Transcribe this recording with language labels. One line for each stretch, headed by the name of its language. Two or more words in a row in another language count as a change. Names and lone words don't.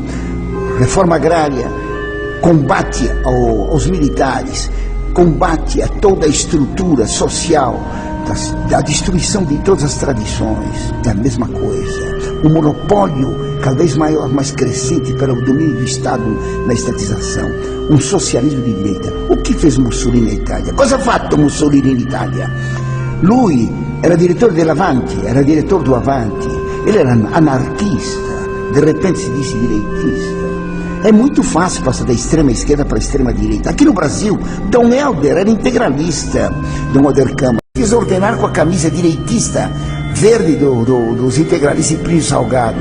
Portuguese: Reforma agrária, combate aos militares, combate a toda a estrutura social, da destruição de todas as tradições, é a mesma coisa. O monopólio cada vez maior, mais crescente para o domínio do Estado na estatização. Um socialismo de direita. O que fez Mussolini na Itália?
Italian: Cosa ha fatto Mussolini in Italia? Lui era direttore dell'Avanti, era direttore do Avanti,
Portuguese: ele era anarquista, de repente se disse direitista. É muito fácil passar da extrema esquerda para a extrema direita. Aqui no Brasil, Dom Helder era integralista, Dom Helder Câmara. Quis ordenar com a camisa direitista verde dos integralistas e Plínio Salgado.